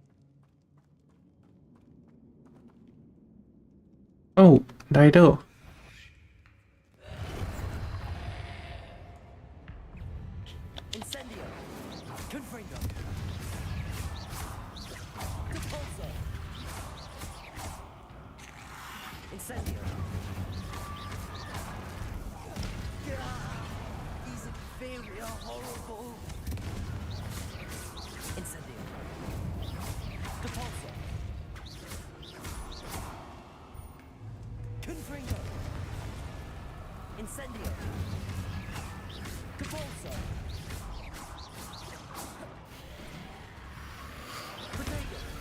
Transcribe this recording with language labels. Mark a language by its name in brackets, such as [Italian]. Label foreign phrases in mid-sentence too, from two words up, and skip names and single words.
[Chinese] 哦，来的。 [Latin] Incendio. Confringo. Depulso. Incendio. [English] These inferior horrible. [Latin] Incendio. Depulso. Confringo. Incendio. Depulso. [English] Potato.